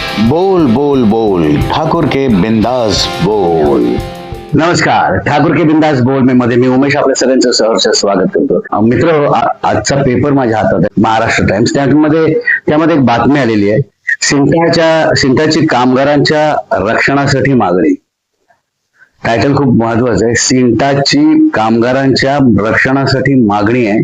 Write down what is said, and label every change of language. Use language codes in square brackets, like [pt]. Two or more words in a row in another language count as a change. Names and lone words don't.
[hi] बोल बोल बोल ठाकुर के बिंदास बोल. [mr] नमस्कार, ठाकुर के बिंदास बोल मध्ये मी उमेश आपल्या सगळ्यांचं सहर्ष स्वागत करतो. मित्र, आजचा पेपर माझ्या हातात आहे, महाराष्ट्र टाइम्स. त्यामध्ये एक बातमी आलेली आहे. सिंटाची कामगारांच्या रक्षणासाठी मागणी. टायटल खूप महत्वाचं आहे. सिंटाची कामगारांच्या रक्षणासाठी मागणी आहे.